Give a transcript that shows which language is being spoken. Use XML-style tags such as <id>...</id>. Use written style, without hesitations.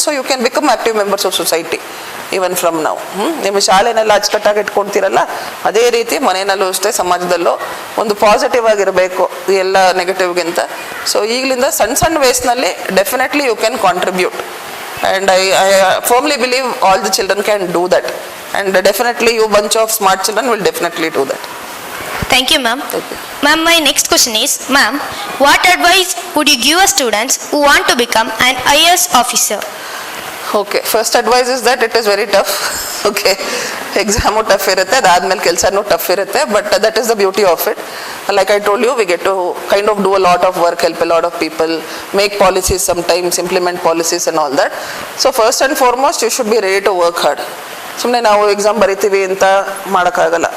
<en>so you can become active members of society even from</en> <kn>ನಾವು. ನಿಮ್ಮ ಶಾಲೆನೆಲ್ಲ ಅಚ್ಚುಕಟ್ಟಾಗಿ ಇಟ್ಕೊಳ್ತೀರಲ್ಲ, ಅದೇ ರೀತಿ ಮನೆಯಲ್ಲೂ ಅಷ್ಟೇ, ಸಮಾಜದಲ್ಲೂ ಒಂದು ಪಾಸಿಟಿವ್ ಆಗಿರಬೇಕು ಎಲ್ಲ ನೆಗೆಟಿವ್ಗಿಂತ.</kn> <en>so</en> <kn>ಈಗಲಿಂದ ಸಣ್ಣ ವೇಸ್ನಲ್ಲಿ</kn> <en>Definitely you can contribute, and I firmly believe all the children can do that, and definitely you bunch of smart children will definitely do that. Thank you, ma'am. Ma'am, my next question is, ma'am, what advice would you give a students who want to become an IAS officer? Okay, first advice is that it is very tough. Okay,</en> <kn>exam tough ಇರುತ್ತೆ, ಅದಾದಮೇಲೆ ಕೆಲಸನೂ tough ಇರುತ್ತೆ,</kn> <en>But that is the beauty of it. Like I told you, we get to kind of do a lot of work, help a lot of people, make policies sometimes, implement policies and all that. So first and foremost you should be ready to work hard.</en> <kn>ಸುಮ್ಮನೆ ನಾವು exam ಬರಿತೀವಿ ಅಂತ ಮಾಡೋಕ್ಕಾಗಲ್ಲ.</kn>